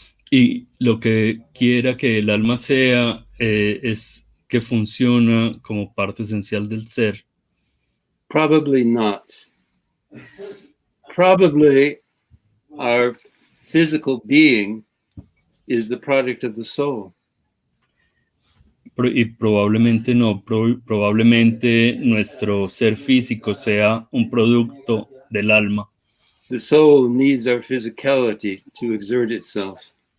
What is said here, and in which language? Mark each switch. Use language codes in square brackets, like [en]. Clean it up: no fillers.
[es] Y lo que quiera que el alma sea es que funciona como parte esencial del ser. [en] Probably not. Probably our physical being is the product of the soul. [es] Y probablemente no, probablemente nuestro ser físico sea un producto del alma. [en] The soul needs our physicality to exert itself.